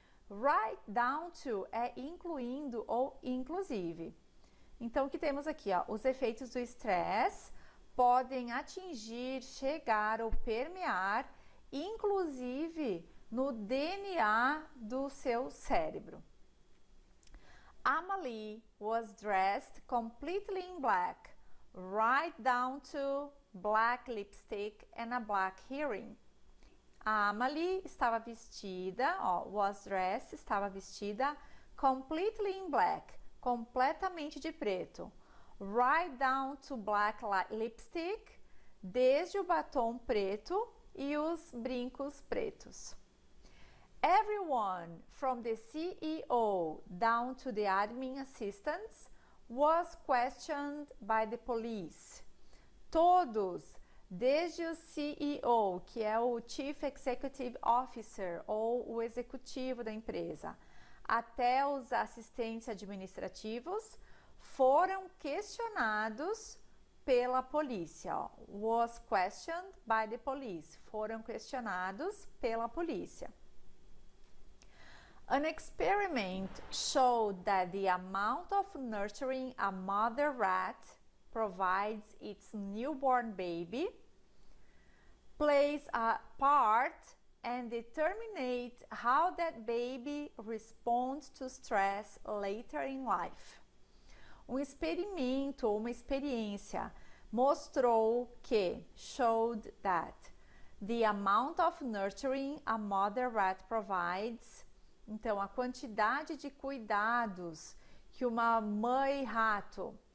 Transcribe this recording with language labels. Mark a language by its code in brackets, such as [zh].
[en] Right down to [pt] é incluindo ou inclusive. Então, o que temos aqui? Ó, os efeitos do estresse podem atingir, chegar ou permear, inclusive no DNA do seu cérebro. [en] Amelie was dressed completely in black, right down to black lipstick and a black earring. [pt] A Amelie estava vestida, ó, [en] was dressed, [pt] estava vestida [en] completely in black, [pt] completamente de preto. [en] Right down to black lipstick, [pt] desde o batom preto e os brincos pretos. [en] Everyone from the CEO down to the admin assistants was questioned by the police. [pt] Todos, desde o CEO, que é o Chief Executive Officer ou o executivo da empresa, até os assistentes administrativos, foram questionados pela polícia. Ó. [en] Was questioned by the police. [pt] Foram questionados pela polícia. [en] An experiment showed that the amount of nurturing a mother rat provides its newborn baby plays a part and determines how that baby responds to stress later in life. [pt] Um experimento ou uma experiência mostrou que, [en] showed that, the amount of nurturing a mother rat provides, [pt] então a quantidade de cuidados que uma mãe rato